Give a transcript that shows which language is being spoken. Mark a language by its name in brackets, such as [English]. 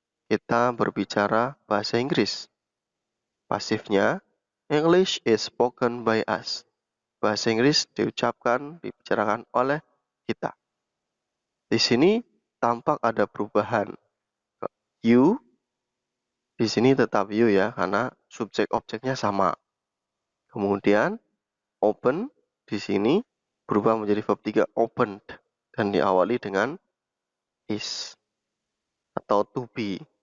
[Indonesian] Kita berbicara bahasa Inggris. Pasifnya, [English] English is spoken by us. [Indonesian] Bahasa Inggris diucapkan, dibicarakan oleh kita. Di sini tampak ada perubahan. You, di sini tetap you ya, karena subjek objeknya sama. Kemudian, open di sini berubah menjadi verb 3 opened dan diawali dengan is atau to be.